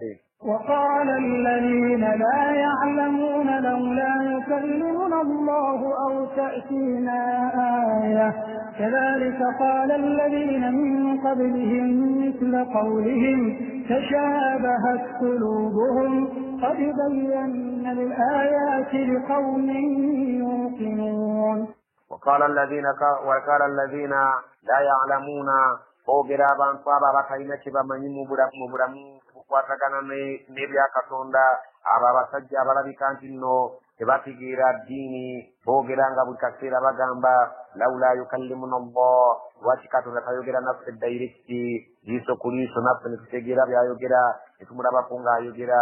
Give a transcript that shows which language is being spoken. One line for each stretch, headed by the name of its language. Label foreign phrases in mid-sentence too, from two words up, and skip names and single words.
Arabic: وقال الذين لا يعلمون لولا يكلمنا الله أو تأتينا آية كذلك قال الذين من قبلهم مثل قولهم تشابهت قلوبهم قد بينا الآيات لقوم يوقنون. وقال الذين لا يعلمون
Ganda: ogeraban kwaba bakayina kibamanyi mu bulamu bukwatagana n'ebya Katonda, abo abasajja abalabika nti nno tebatigira ddiini boogera nga buli kaseera bagamba
Arabic: لولا يكلمنا الله,
Ganda: lwaki Katonda tayogera naffe dairekiti liiso ku liiso naffe netutegeera byayogera netumulabako ng'ayogera.